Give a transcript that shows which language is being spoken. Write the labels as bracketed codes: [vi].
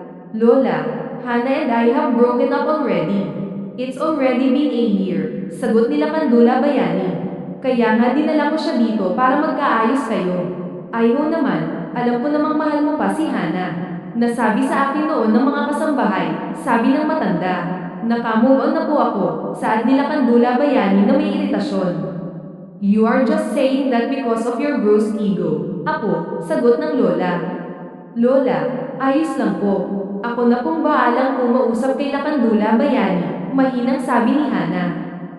[en] Lola, Hana and I have broken up already. It's already been a year, [tl] sagot nila [en] Kandula Bayani. [tl] Kaya nga dinala ko siya dito para magkaayos kayo. Ayaw naman, alam ko namang mahal mo pa si Hana. Nasabi sa akin noon ng mga kasambahay, sabi ng matanda. Naka-move on na po ako, saad nila Kandula Bayani na may iritasyon. [en] You are just saying that because of your bruised ego. [tl] Apo, sagot ng lola. Lola, ayos lang po. Ako na pong baalang umausap kay Lakandula Bayani, mahinang sabi ni Hana.